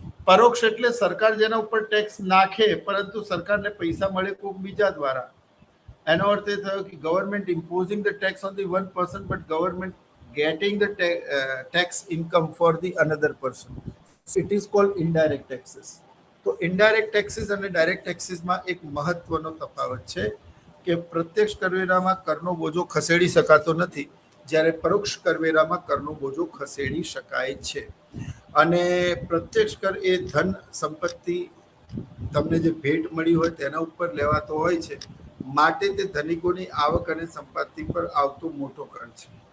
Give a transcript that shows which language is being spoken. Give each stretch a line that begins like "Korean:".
Gujarati: પરોક્ષ એટલે સરકાર જેના ઉપર ટેક્સ નાખે પરંતુ સરકારને પૈસા મળે કોઈક બીજા દ્વારા. એનો અર્થ એ થયો કે
English: Government imposing the tax on the one person but government getting the tax income for the another person. So it is called indirect taxes.
Gujarati: તો ઇનડાયરેક્ટ ટેક્સીસ અને ડાયરેક્ટ ટેક્સીસમાં એક મહત્વનો તફાવત છે કે પ્રત્યક્ષ કરવેરામાં કરનો બોજો ખસેડી શકાતો નથી, જ્યારે પરોક્ષ કરવેરામાં કરનો બોજો ખસેડી શકાય છે. અને પ્રત્યક્ષ કર એ ધન સંપત્તિ તમને જે ભેટ મળી હોય તેના ઉપર લેવાતો હોય છે, માટે તે ધનિકોની આવક અને સંપત્તિ પર આવતો મોટો કર છે.